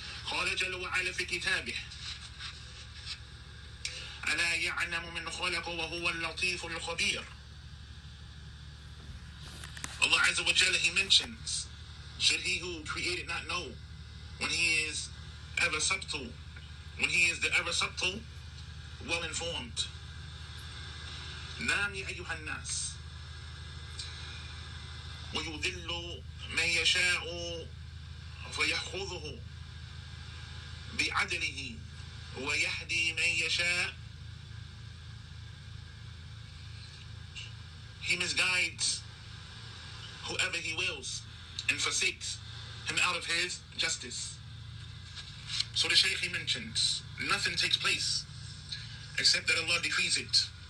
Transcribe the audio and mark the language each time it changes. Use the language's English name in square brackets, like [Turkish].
[Arabic] قال جل وعلا في كتابه ألا يعلم من خلق وهو اللطيف الخبير. [English] Allah Azza wa Jalla, He mentions, should He who created not know, when He is ever subtle, when He is the ever subtle, well informed. [Arabic] نعم يا أيها الناس ويذل من يشاء فيأخذه بعدله ويهدي من يشاء. [English] He misguides whoever He wills and forsakes him out of His justice. So the shaykh, he mentions, nothing takes place except that Allah decrees it.